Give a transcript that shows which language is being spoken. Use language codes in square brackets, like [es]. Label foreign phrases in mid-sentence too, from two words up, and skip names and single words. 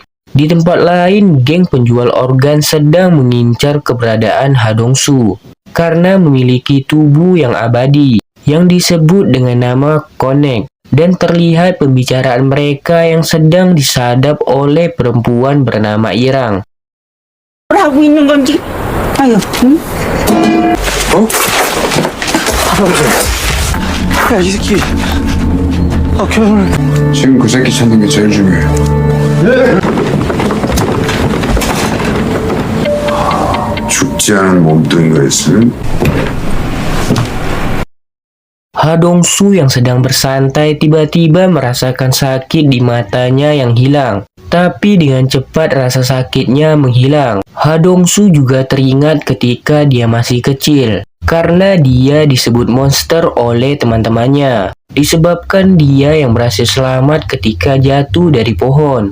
[id] Di tempat lain, geng penjual organ sedang mengincar keberadaan Ha Dong-soo karena memiliki tubuh yang abadi yang disebut dengan nama Connect, dan terlihat pembicaraan mereka yang sedang disadap oleh perempuan bernama Irang. [ko] 뭘 하고 있는 건지. 아유, 응? 야, 이 새끼. 결혼을. 지금 그 새끼 찾는 게 제일 중요해. 죽지 않은 몸뚱이가 있으면 [id] Ha Dong-soo yang sedang bersantai tiba-tiba merasakan sakit di matanya yang hilang. Tapi dengan cepat rasa sakitnya menghilang. Ha Dong-soo juga teringat ketika dia masih kecil, karena dia disebut monster oleh teman-temannya, disebabkan dia yang berhasil selamat ketika jatuh dari pohon.